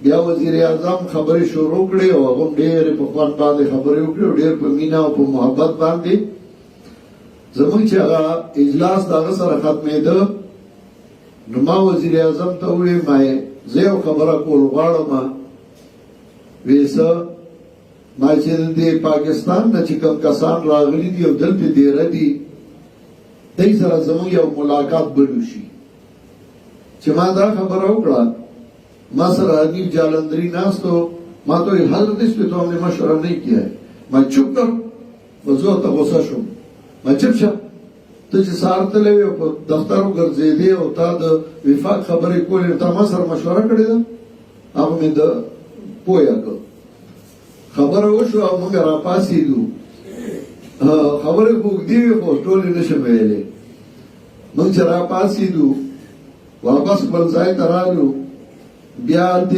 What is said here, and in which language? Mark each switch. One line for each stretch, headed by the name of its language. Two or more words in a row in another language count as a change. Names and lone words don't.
Pashto: بیا وزیر اعظم خبرې شروع کړې او هغه ډېرې په خوند باندې خبرې وکړې او ډېر په مینه او په محبت باندې زموږ چې هغه اجلاس د هغه سره ختمېده نو ما وزیر اعظم ته وویل ما زه یو خبره کول غواړم وایي څه ما چې د پاکستان نه چې کوم کسان راغلي دي او دلته دیره دي دوی سره زموږ یو ملاقات به وشي چې ما دا خبره وکړه ما سره حنیف جالندری ناستو ما
Urdu: تو حضرت اس پہ تو ہم نے مشورہ نہیں کیا ہے میں چپ کر
Pashto: وضو ته غوسه شوم ما چپ شه ته چې سار تلې په دفترو ګرځېدې او تا د وفاق خبرې کولې تا ما سره مشوره کړې ده هغه مې د پوهه کړ خبره وشو او موږ را پاسېدو خبرې اوږدې وې خو ټولې نشم ویلې موږ چې را پاسېدو واپس خپل ځای ته رالو بیا دې